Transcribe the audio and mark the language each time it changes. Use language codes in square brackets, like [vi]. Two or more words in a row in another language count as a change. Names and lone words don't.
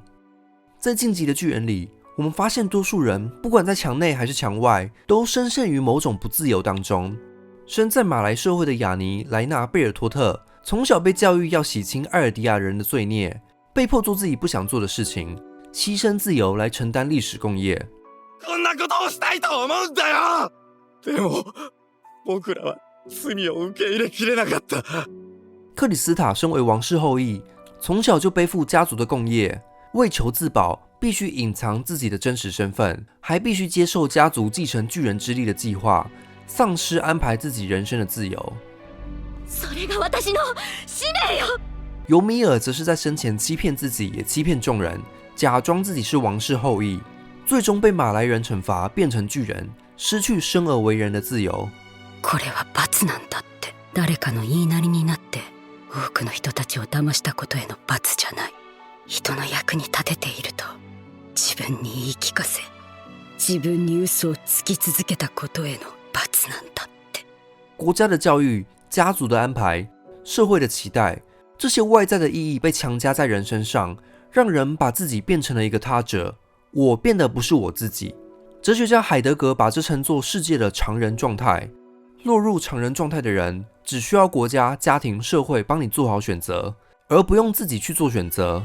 [zh] 在晋级的巨人里，我们发现多数人不管在墙内还是墙外，都深陷于某种不自由当中。身在马来社会的雅尼·莱纳·贝尔托特，从小被教育要洗清艾尔迪亚人的罪孽，被迫做自己不想做的事情，牺牲自由来承担历史共业。 [ja] こんなことをしたいと思うんだよ。でも僕らは罪を受け入れきれなかった。 [zh] 克里斯塔身为王室后裔，从小就背负家族的共业，为求自保，必须隐藏自己的真实身份，还必须接受家族继承巨人之力的计划，丧失安排自己人生的自由。 [ja] それが私の使命よ。 [zh] 尤米尔则是在生前欺骗自己，也欺骗众人，假装自己是王室后裔，最终被马来人惩罚，变成巨人，失去生而为人的自由。 [ja] これは罰なんだって。誰かの言いなりになって多くの人たちを騙したことへの罰じゃない。人の役に立てていると自分に言い聞かせ、自分に嘘をつき続けたことへの罰なんだって。 [zh] 国家的教育、家族的安排、社会的期待，这些外在的意义被强加在人身上，让人把自己变成了一个他者，我变得不是我自己。哲学家海德格把这称作世界的常人状态。落入常人状态的人，只需要国家、家庭、社会帮你做好选择，而不用自己去做选择。